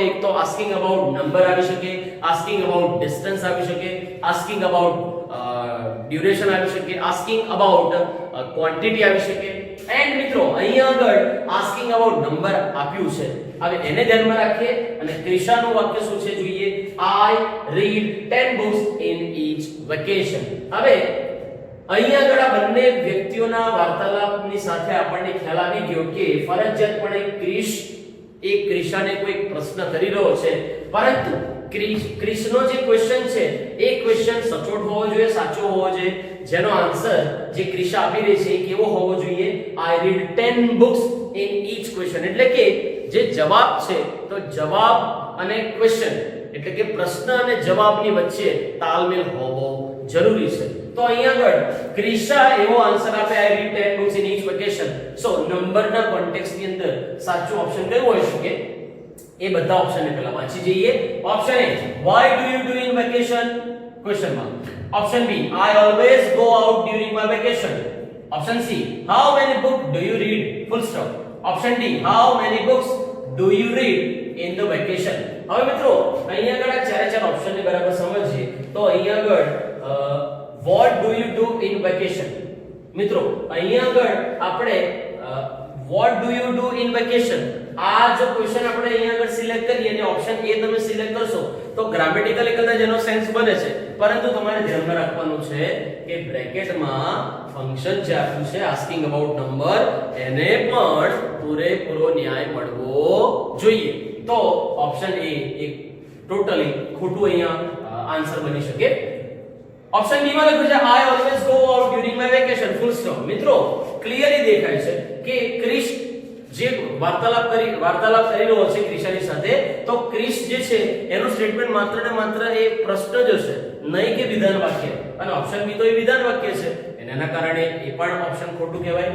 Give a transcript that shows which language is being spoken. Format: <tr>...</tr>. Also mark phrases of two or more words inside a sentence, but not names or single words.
<gu>એક તો</gu> <en>asking about number</en> <gu>આવી શકે,</gu> <en>asking about distance</en> <gu>આવી શકે,</gu> <en>asking about duration</en> <gu>આવી શકે,</gu> <en>asking about quantity</en> <gu>આવી શકે. એન્ડ મિત્રો અહીંયા આગળ</gu> <en>asking about number</en> <gu>આપ્યું છે. હવે એને ધ્યાનમાં રાખીએ અને ક્રિશાનું વાક્ય શું છે જોઈએ.</gu> <en>I read 10 books in each vacation.</en> <gu>હવે અહીંયા આગળ આ બંને વ્યક્તિઓના વાર્તાલાપની સાથે આપણને ખ્યાલ આવી ગયો કે ફરજિયાતપણે ક્રિશાને કોઈ પ્રશ્ન કરી રહ્યો છે, પરંતુ ક્રિશનો જે ક્વેશ્ચન છે એ ક્વેશ્ચન સચોટ હોવો જોઈએ, સાચો હોવો જોઈએ, જેનો આન્સર જે ક્રિશા આપી રહી છે એ કેવો હોવો જોઈએ.</gu> <en>I read 10 books in each question.</en> <gu>એટલે કે જે જવાબ છે તો જવાબ અને ક્વેશ્ચન એટલે કે પ્રશ્ન અને જવાબની વચ્ચે તાલમેલ હોવો જરૂરી છે. તો અહીંયા આગળ ક્રિશા એવો આન્સર આપે</gu> <en>I read 10 books in each vacation.</en> <gu>સો નંબરના કોન્ટેક્સ્ટ ની અંદર સાચો ઓપ્શન કયો હોઈ શકે એ બધા ઓપ્શનને પહેલા વાંચી જઈએ.</gu> <en>option A why do you do in vacation? question mark. option B I always go out during my vacation. option C how many books do you read? full stop. option D how many books do you read in the vacation?</en> <gu>હવે મિત્રો અહીંયા આગળ ચારે ચાર ઓપ્શનને બરાબર સમજીએ તો અહીંયા આગળ</gu> <en>what do you do in vacation?</en> <gu>મિત્રો અહીંયા આગળ આપણે</gu> <en>what do you do in vacation</en> <gu>આ જો ક્વેશ્ચન આપણે અહીંયા આગળ સિલેક્ટ કરીએ અને ઓપ્શન એ તમે સિલેક્ટ કરશો તો ગ્રામેટિકલી કદાચ એનો સેન્સ બને છે, પરંતુ તમારે ધ્યાનમાં રાખવાનું છે કે બ્રેકેટમાં ફંક્શન જે આપ્યું છે</gu> <en>asking about number</en> <gu>એને પણ પૂરેપૂરો ન્યાય મળવો જોઈએ. તો ઓપ્શન એ એક ટોટલી ખોટું અહીંયા આન્સર બની શકે.</gu> <en>option B</en> <gu>માં લખ્યું છે</gu> <en>I always go out during my vacation. full stop.</en> <gu>મિત્રો ક્લિયરલી દેખાય છે કે ક્રિશ જે વાર્તાલાપ કરી રહ્યો છે ક્રિશાની સાથે, તો ક્રિશ જે છે એનું સ્ટેટમેન્ટ માત્ર ને માત્ર એ પ્રશ્ન જ હશે, નહીં કે વિધાન વાક્ય. અને ઓપ્શન બી તો એ વિધાન વાક્ય છે, અને એના કારણે એ પણ ઓપ્શન ખોટું કહેવાય.</gu>